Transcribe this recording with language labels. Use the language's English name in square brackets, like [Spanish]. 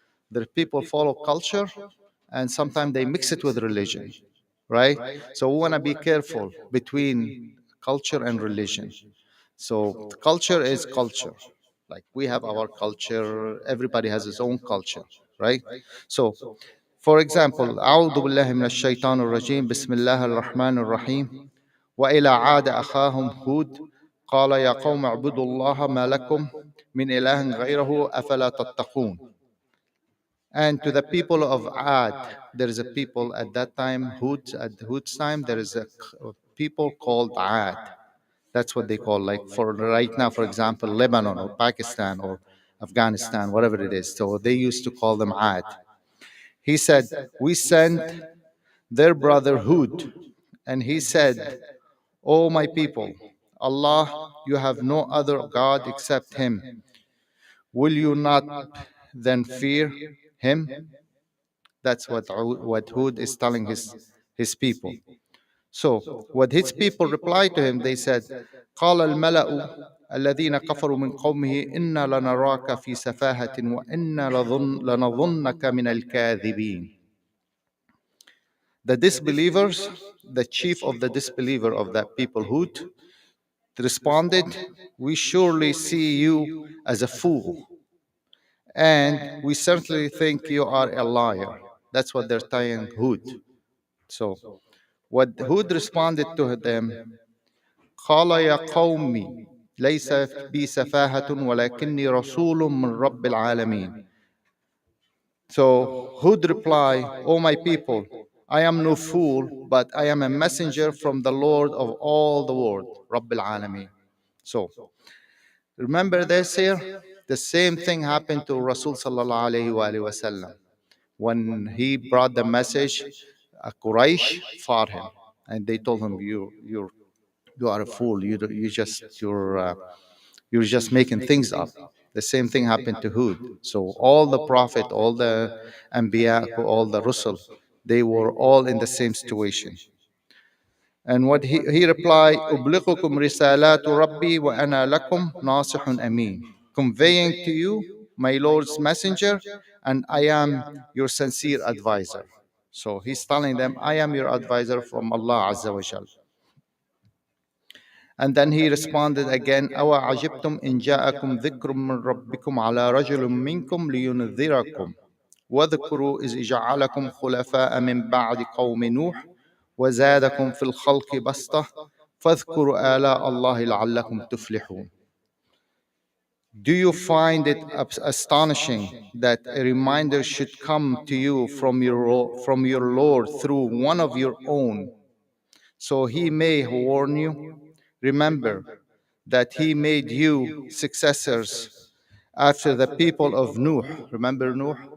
[English] There people follow culture, and sometimes they mix it with religion, right? So we want to be careful between culture and religion. So culture is culture. Like we have our culture, everybody has his own culture, right? So, for example, [Arabic] أعوذ بالله من الشيطان الرجيم بسم الله الرحمن الرحيم وإلى عاد أخاهم هود قال يا قوم اعبدوا الله ما لكم من إله غيره أفلا تتقون. [English] And to the people of Ad, there is a people at that time, at Hud's time, there is a people called Ad. That's what they call, like for right now, for example, Lebanon or Pakistan or Afghanistan, whatever it is. So they used to call them Ad. He said, we sent their brother Hud, and he said, O my people, Allah, you have no other God except Him. Will you not then fear Him? That's what Hud is telling his people. So what his people replied to him, they said, [Arabic] قال الملأ الذين كفروا من قومه إنا لنراك في سفاهة وإنا لنظنك من الكاذبين. [English] The disbelievers, the chief of the disbeliever of that people, Hud, responded, we surely see you as a fool, and we certainly think you are a liar. That's what they're telling Hud. So what Hud responded to them, [Arabic] قال يا قومي ليس بي سفاهة ولكني رسول من رب العالمين. [English] So Hud replied, O my people, I am no fool, but I am a messenger from the Lord of all the world, Rabbil Alameen. So remember this here? The same thing happened to Rasul sallallahu alayhi wa sallam. When he brought the message, Quraysh fought him, and they told him, you are a fool. You're just making things up. The same thing happened to Hud. So all the prophet, all the Anbiya, all the Rusul, they were all in the same situation. And what he replied, [Arabic] أُبْلِغُكُمْ رِسَالَاتُ رَبِّي وَأَنَا لَكُمْ نَاصِحٌ أَمِينٌ. [English] Conveying to you my Lord's messenger, and I am your sincere advisor. So he's telling them, I am your advisor from Allah Azza wa Jal. And then he responded again, [Arabic] أَوَ عَجِبْتُمْ إِنْ جَاءَكُمْ ذِكْرٌ مِّن رَبِّكُمْ عَلَى رَجُلٍ مِّنْكُمْ لِيُنذِرَكُمْ وَاذْكُرُوا إِذْ جَعَلَكُمْ خُلَفَاءَ مِنْ بَعْدِ قَوْمِ نُوحٍ وَزَادَكُمْ فِي الْخَلْقِ بَسْطَةً فَاذْكُرُوا آلاءَ اللَّهِ لَعَلَّكُمْ تُفْلِحُونَ. [English] Do you find it astonishing that a reminder should come to you from your Lord through one of your own, so he may warn you? Remember that he made you successors after the people of Nuh. Remember Nuh?